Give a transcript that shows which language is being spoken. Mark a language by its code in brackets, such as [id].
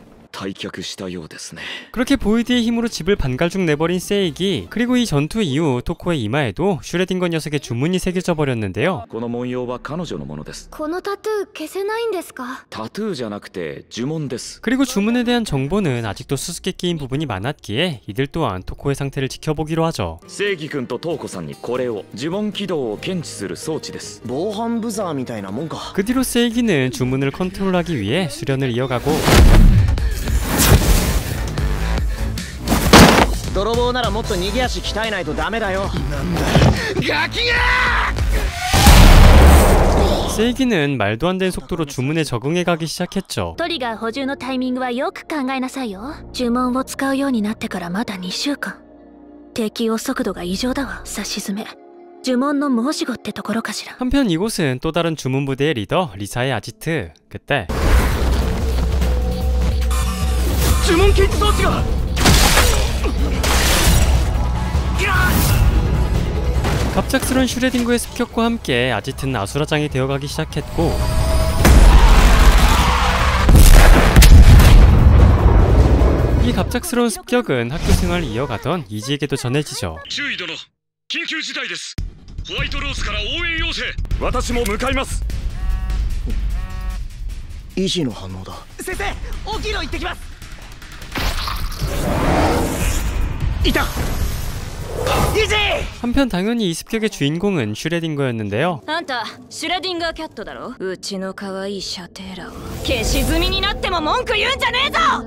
[ja] 退却したようですね。 [ko] 그렇게 보이드의 힘으로 집을 반갈죽 내버린 세이기. 그리고 이 전투 이후 토코의 이마에도 슈레딩거 녀석의 주문이 새겨져 버렸는데요. [ja] この文様は彼女のものです。このタトゥー消せないんですか？タトゥーじゃなくて呪文です。 [ko] 그리고 주문에 대한 정보는 아직도 수수께끼인 부분이 많았기에 이들 또한 토코의 상태를 지켜보기로 하죠. [ja] 正義君とトウコさんにこれを、呪文起動を検知する装置です。防犯ブザーみたいなもんか。 [ko] 그 뒤로 세이기는 주문을 컨트롤하기 위해 수련을 이어가고 [ja] 泥棒ならもっと逃げ足鍛えないとダメだよ。なんだガキが。 [ko] 세이기는 말도 안 되는 속도로 주문에 적응해가기 시작했죠. [ja] トリガー補充のタイミングはよく考えなさいよ。呪文を使うようになってからまだ2週間。適応速度が異常だわ。さしずめ呪文の申し子ってところかしら。 [ko] 한편 이곳은 또 다른 주문 부대의 리더 리사의 아지트. 그때 [ja] 呪文検知装置が。 [ko] 갑작스런 슈레딩거의 습격과 함께 아지트는 아수라장이 되어가기 시작했고 이 갑작스러운 습격은 학교 생활을 이어가던 이지에게도 전해지죠. [ja] 注意殿、緊急事態です。ホワイトロースから応援要請。私も向かいます。イジの反応だ。先生、大きいの行ってきます。いた。 [ko] 한편 당연히 이 습격의 주인공은 슈레딩거였는데요. [ja] あんたシュレディンガーキャットだろ。うちの可愛いシャテーラを消し済みになっても文句言うんじゃねえぞ。